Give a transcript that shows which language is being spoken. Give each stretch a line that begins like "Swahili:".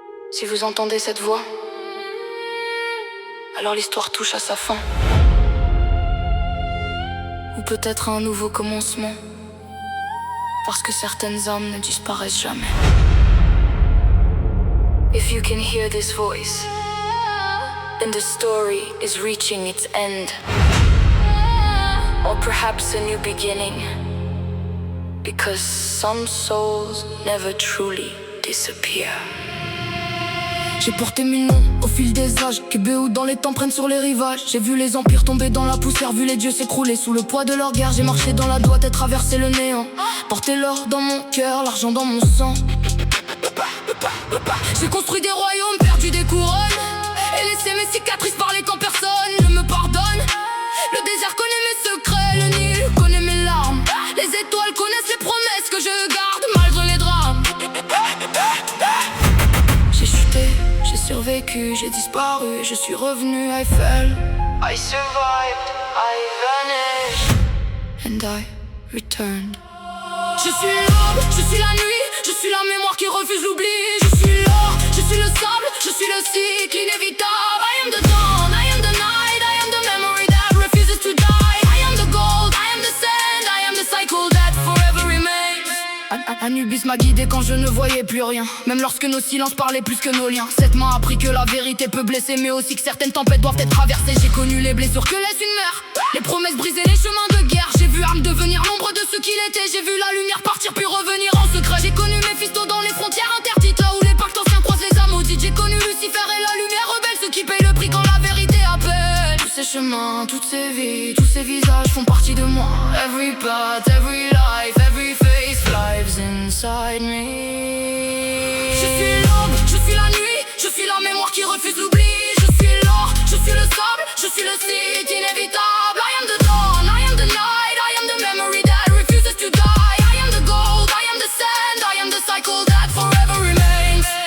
French: Si vous entendez cette voix, alors l'histoire touche à sa fin. Ou peut-être à un nouveau commencement, parce que certaines âmes ne disparaissent jamais.
English: If you can hear this voice, then the story is reaching its end. Or perhaps a new beginning, because some souls never truly disappear.
French: J'ai porté mes noms au fil des âges, Kébéou dans les temps prennent sur les rivages. J'ai vu les empires tomber dans la poussière, vu les dieux s'écrouler sous le poids de leur guerre. J'ai marché dans la droite et traversé le néant, porté l'or dans mon cœur, l'argent dans mon sang. J'ai construit des royaumes, perdu des couronnes, et laissé mes cicatrices parler quand personne ne me pardonne. Le désert connaît mes secrets, le Nil connaît mes larmes. Les étoiles connaissent les promesses que je garde malgré les drames. J'ai chuté, j'ai survécu, j'ai disparu, je suis revenu,
English: I fell, I survived, I vanished, and I returned.
French: Je suis l'aube, je suis la nuit, je suis la mémoire qui refuse l'oubli. Je suis l'or, je suis le sable, je suis le cycle inévitable.
English: I am the dawn, I am the night, I am the memory that refuses to die. I am the gold, I am the sand, I am the cycle that forever remains.
French: Anubis m'a guidé quand je ne voyais plus rien, même lorsque nos silences parlaient plus que nos liens. Cette main a appris que la vérité peut blesser, mais aussi que certaines tempêtes doivent être traversées. J'ai connu les blessures que laisse une mer, les promesses brisées, les chemins de guerre. J'ai vu âme devenir l'ombre de ce qu'il était. J'ai vu la lumière partir puis revenir en secret. J'ai connu Méphisto dans les frontières interdites, là où les pactes anciens croisent les âmes maudites. J'ai connu Lucifer et la lumière rebelle, ceux qui payent le prix quand la vérité appelle. Tous ces chemins, toutes ces vies, tous ces visages font partie de moi.
English: Every path, every life, every face lives inside me.
French: Je suis l'aube, je suis la nuit, je suis la mémoire qui refuse l'oubli. Je suis l'or, je suis le sable, je suis le site inévitable.
English: I am the dawn, I am the night, I am the memory that refuses to die. I am the gold, I am the sand, I am the cycle that forever remains.